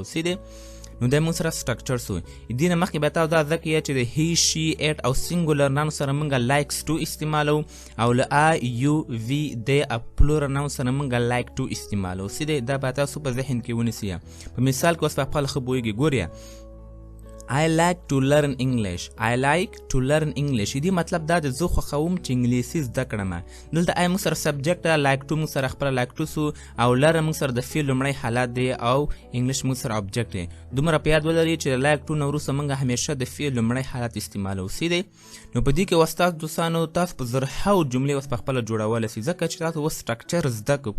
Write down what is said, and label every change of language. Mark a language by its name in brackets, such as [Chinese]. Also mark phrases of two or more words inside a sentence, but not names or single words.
[Pashto] سیدې نو دا موږ سره سټرکچر سو. دې نه مخکې به تاسو دا زده کړئ چې د [English] he she it [Pashto] او [English] singular noun [Pashto] سره موږ [English] likes to [Pashto] استعمالو او له [English] I you we [Pashto] د [English] plural noun [Pashto] سره موږ [English] like to [Pashto] استعمالو. سیدې دا به تاسو په ذهن کې ونیسئ. په مثال کې اوس په خپل ښه پوهیږئ. [English] ګورئ I like to learn English. I like to learn English. [Pashto] دې مطلب دا د زه خوښوم چې انګلیسي زده کړم. دلته آی موږ سره سبجیکټ، [English] like to [Pashto] موږ سره خپله [English] like to [Pashto] سو، او لرن موږ سره د فعل لومړی حالت دی او انګلیش موږ سره آبجیکټ دی. دومره په یاد ولرئ چې د [English] like to [Pashto] نه وروسته موږ همیشه د فعل لومړی حالت استعمالو. سیدې نو په دې کې اوس تاسو دوستانو تاسو په زرهاو جملې اوس په خپله جوړولی شئ، ځکه چې تاسو اوس سټرکچر زده کړو.